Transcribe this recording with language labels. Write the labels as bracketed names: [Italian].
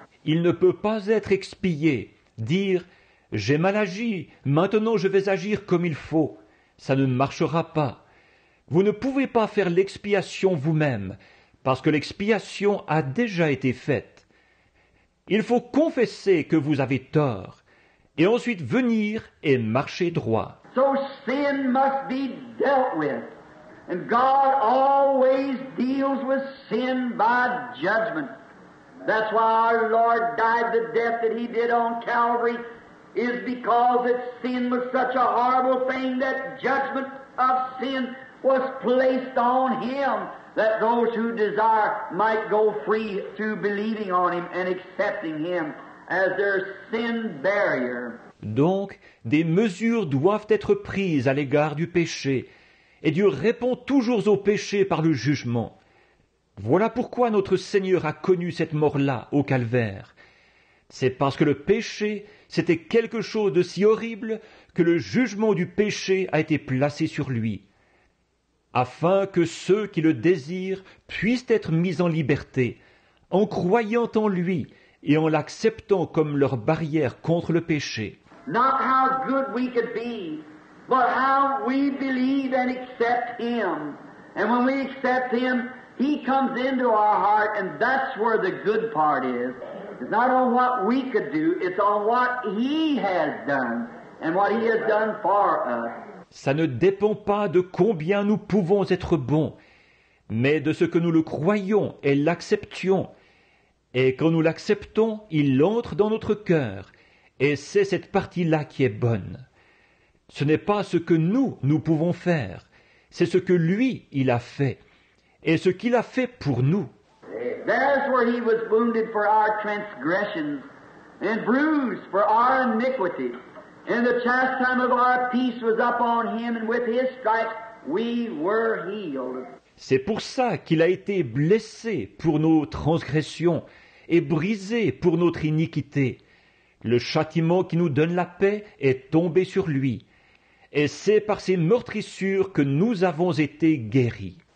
[French] Il ne peut pas être expié, dire « j'ai mal agi, maintenant je vais agir comme il faut ». Ça ne marchera pas. Vous ne pouvez pas faire l'expiation vous-même, parce que l'expiation a déjà été faite. Il faut confesser que vous avez tort, et ensuite venir et marcher droit. [English] So sin must be dealt with. And God always deals with sin by judgment. That's why our Lord died the death that He did on Calvary, is because that sin was such a horrible thing that judgment of sin was placed on Him, that those who desire might go free through believing on Him and accepting Him as their sin barrier. [French] Donc, des mesures doivent être prises à l'égard du péché, et Dieu répond toujours au péché par le jugement. Voilà pourquoi notre Seigneur a connu cette mort-là au calvaire. C'est parce que le péché, c'était quelque chose de si horrible que le jugement du péché a été placé sur lui, afin que ceux qui le désirent puissent être mis en liberté, en croyant en lui et en l'acceptant comme leur barrière contre le péché. [English] Not how good we could be, but how we believe and accept Him. And when we accept Him, He comes into our heart, and that's where the good part is. It's not on what we could do, it's on what He has done, and what He has done for us. [French] Ça ne dépend pas de combien nous pouvons être bons, mais de ce que nous le croyons et l'acceptions. Et quand nous l'acceptons, il entre dans notre cœur, et c'est cette partie-là qui est bonne. Ce n'est pas ce que nous pouvons faire, c'est ce que lui, il a fait, et ce qu'il a fait pour nous. [English] There's where He was wounded for our transgressions, and bruised for our iniquity. And the chastisement of our peace was upon Him, and with His stripes we were healed. [French] C'est pour ça qu'il a été blessé pour nos transgressions et brisé pour notre iniquité. Le châtiment qui nous donne la paix est tombé sur lui. Et c'est par ses meurtrissures que nous avons été guéris.